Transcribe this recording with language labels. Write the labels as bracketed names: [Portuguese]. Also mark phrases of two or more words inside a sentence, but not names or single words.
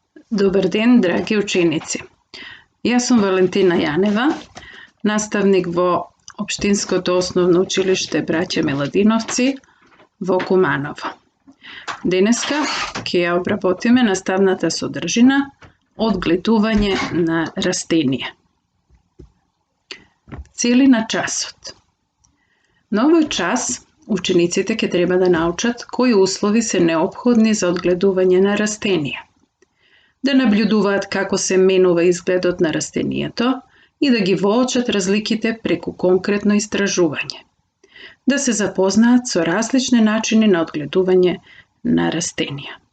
[Macedonian] Добар ден, драги ученици. [Serbian] Ja sam [Macedonian] Valentina Janeva, наставник во Општинско основно училиште Браќа Миладиновци во Куманово. Денеска ќе ја обработиме наставната содржина одгледување на растенија. Цели на часот. На овој час учениците ќе треба да научат кои услови се неопходни за одгледување на растенија, да наблюдуваат како се менува изгледот на растенијето и да ги воочат разликите преку конкретно истражување, да се запознаат со различни начини на одгледување на растенија.